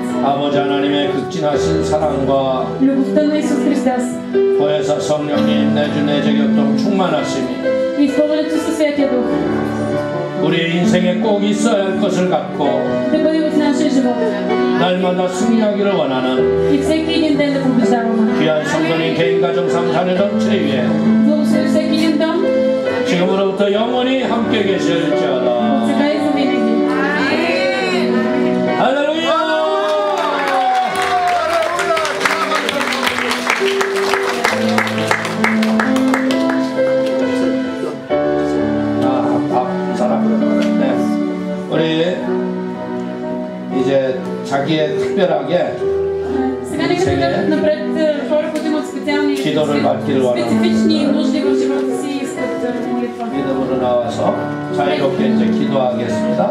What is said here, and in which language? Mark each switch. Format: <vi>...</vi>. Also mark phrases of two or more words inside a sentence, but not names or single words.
<ko>아버지 하나님의 극진하신 사랑과</ko> <bg>любовта на Исус Христос</bg> <ko>보혜사 성령님 내주 내재교통 충만하심이</ko> <bg>и изпълнението със Святия Дух</bg> <ko>우리 인생에 꼭 있어야 할 것을 갖고</ko> <bg>да бъде в нашия живот.</bg> <ko>날마다 승리하기를 원하는</ko> <bg>И всеки един ден да побеждаваме.</bg> <ko>귀한 성도님 개인 가정 상산의 전체 위에</ko> <bg>Благослови всеки един дом,</bg> <ko>지금으로부터 영원히 함께 계실지어다.</ko> <bg>сега и завинаги.</bg> <ko>할렐루야! 이 사람. 네. 우리 이제 자기의 특별하게</ko> <bg>Сега нека да кажат напред хора, които имат специални специфични нужди в живота си и искат молитва.</bg> <ko>믿음으로 나와서 자유롭게 이제 기도하겠습니다.</ko>